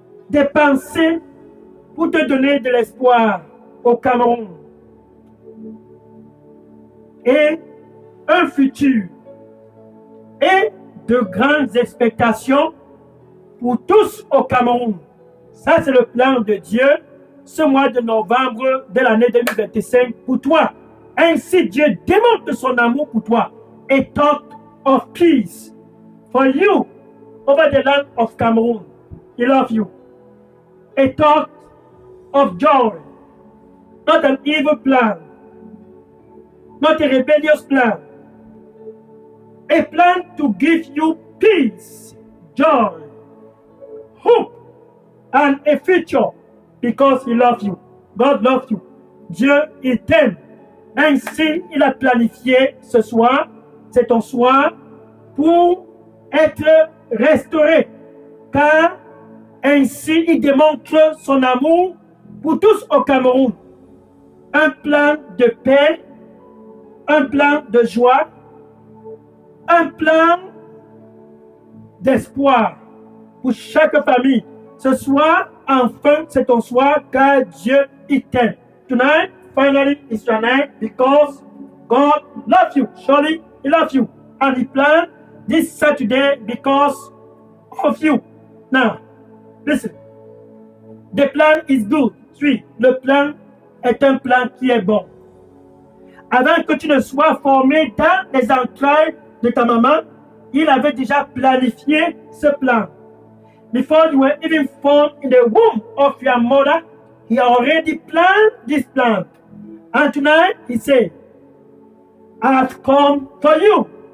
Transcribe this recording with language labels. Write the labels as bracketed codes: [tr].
[fr] des pensées pour te donner de l'espoir au Cameroun et un futur et de grandes expectations pour tous au Cameroun. Ça, c'est le plan de Dieu ce mois de novembre de l'année 2025 pour toi. Ainsi, Dieu démontre son amour pour toi. [en] A thought of peace for you over the land of Cameroon. He loves you. A thought of joy. Not an evil plan. Not a rebellious plan. A plan to give you peace, joy, hope, and a future because he loves you. God loves you. [fr] Dieu, il t'aime. Ainsi, il a planifié ce soir, c'est ton soir, pour être restauré. Car ainsi, il démontre son amour pour tous au Cameroun. Un plan de paix, un plan de joie, un plan d'espoir pour chaque famille. Ce soir, enfin, c'est ton soir car Dieu il t'aime. [en] Tonight, finally, is your night because God loves you. Surely, He loves you. And He planned this Saturday because of you. Now, listen. The plan is good. [fr] Oui, le plan est un plan qui est bon. Avant que tu ne sois formé dans les entrailles de ta maman, il avait déjà planifié ce plan. [en] Before you were even formed in the womb of your mother, he already planned this plan. And tonight, he said, I have come for you.